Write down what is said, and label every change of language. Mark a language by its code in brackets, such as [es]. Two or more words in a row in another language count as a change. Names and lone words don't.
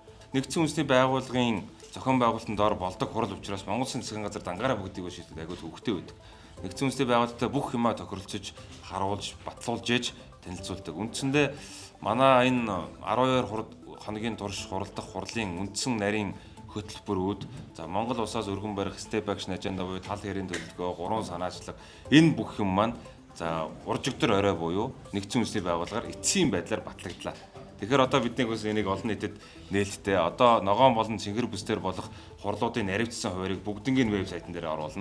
[mn] Нэгдсэн үндэсний байгууллагын зохион байгуулалтанд ор болдог хурал учраас Монгол Улсын засгийн газар дангаараа бүгдийг шийдэх айгүй төвөгтэй байдаг. Нэгдсэн үндэсний байгууллагатай бүх юмаа тохиролцож, харуулж, батлуулж ээж танилцуулдаг. Үндсэндээ манай энэ 12 хоногийн турш хуралдах хурлын үндсэн нарийн хөтөлбөрүүд за Монгол улсаас өргөн барих [en] step action agenda [mn] буюу тал хэрийн төлөвлөгөө, 3 санаачлаг энэ бүх юм маань за уржигдэр орой буюу нэгдсэн үндэсний байгууллагаар эцсийн байдлаар батлагдлаа. Тэгэхээр одоо бидний бас энийг олон нийтэд нээлттэй одоо ногоон болон цэнгэр бүсдэр болох хурлуудын наривчсан хуваарийг бүгднгийн вебсайтн дээр оруулна.